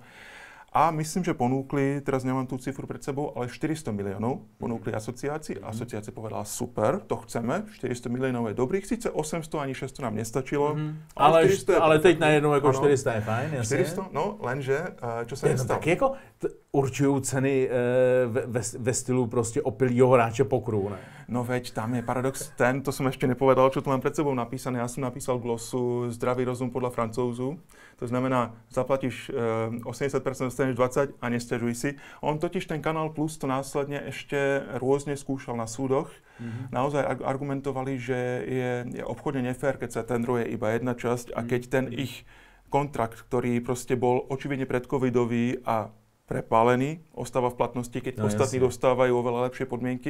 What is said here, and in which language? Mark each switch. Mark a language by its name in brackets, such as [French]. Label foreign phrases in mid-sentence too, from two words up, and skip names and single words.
[Slovak] A myslím, že ponúkli, teraz nemám tú cifru pred sebou, ale 400 miliónov ponúkli asociácii. Asociácia povedala, super, to chceme, 400 miliónov je dobrých, síce 800 ani 600 nám nestačilo. [Czech] Ale teď najednou jako 400 je fajn, jasne. [Slovak] 400, no lenže, čo sa nestalo? [Czech] Tak jako určujú ceny ve stylu prostě opilýho hráče pokru, ne? [Slovak] No veď, tam je paradox ten, to som ešte nepovedal, čo tu mám pred sebou napísané. Ja som napísal glosu Zdravý rozum podľa Francouzu. To znamená, zaplatíš 80%, dostaneš 20% a nesťažuj si. On totiž ten Kanál Plus to následne ešte rôzne skúšal na súdoch. Naozaj argumentovali, že je obchodne nefér, keď sa tendruje iba jedna časť a keď ten ich kontrakt, ktorý proste bol očividne predcovidový a prepálený, ostáva v platnosti, keď ostatní dostávajú oveľa lepšie podmienky.